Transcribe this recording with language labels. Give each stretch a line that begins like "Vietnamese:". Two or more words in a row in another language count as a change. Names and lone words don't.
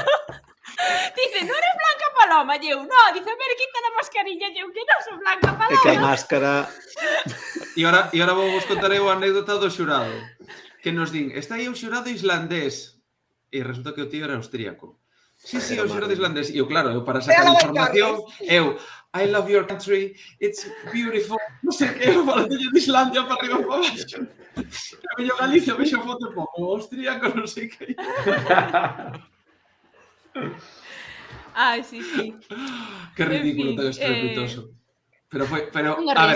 Galician: Dice, non eres Blanca Paloma e eu, no, dice, a ver, quita a mascarilla e eu, que non son Blanca É que a Paloma. máscara... E ahora vou vos contar eu a anécdota do xurado. Que nos din, está aí o xurado islandés. E resulta que o tío era austríaco. Sí, o xurado islandés. E eu, claro, eu para sacar información,
English: I love your country, it's beautiful.
Galician: Non sei que, eu falando de Islandia para arriba para baixo. E veño Galicia, vexo foto como austríaco, non sei que. Ai, sí. Que ridículo, En fin, tan estrepitoso. Pero unha a ver,